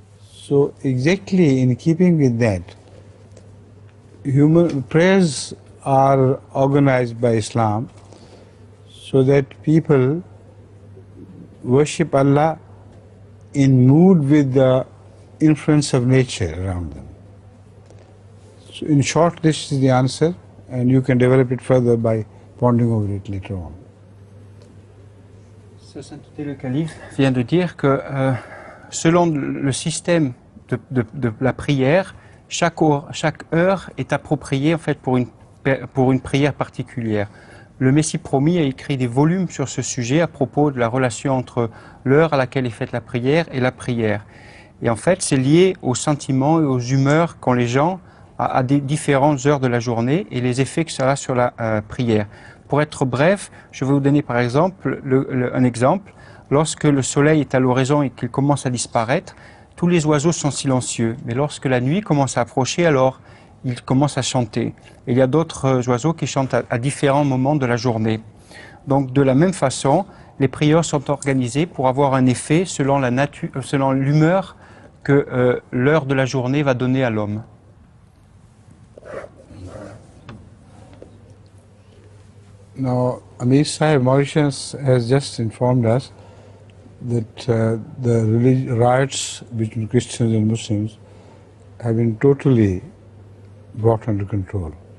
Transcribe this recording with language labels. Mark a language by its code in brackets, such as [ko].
[en] So exactly in keeping with that, human prayers are organized by Islam so that people worship Allah in mood with the influence of nature around them. So in short, this is the answer, and you can develop it further by pondering over it later on. [fr] Sa Sainteté le Calife vient de dire que selon le système de la prière, chaque heure est appropriée en fait pour une prière particulière. Le Messie promis a écrit des volumes sur ce sujet à propos de la relation entre l'heure à laquelle est faite la prière et la prière. Et en fait, c'est lié aux sentiments et aux humeurs qu'ont les gens à des différentes heures de la journée et les effets que ça a sur la prière. Pour être bref, je vais vous donner par exemple un exemple. Lorsque le soleil est à l'horizon et qu'il commence à disparaître, tous les oiseaux sont silencieux. Mais lorsque la nuit commence à approcher, alors ils commencent à chanter. Et il y a d'autres oiseaux qui chantent à différents moments de la journée. Donc de la même façon, les prières sont organisées pour avoir un effet selon la nature, selon l'humeur que l'heure de la journée va donner à l'homme. [en] Now, Amir Sahib, Mauritius has just informed us that the riots between Christians and Muslims have been totally brought under control.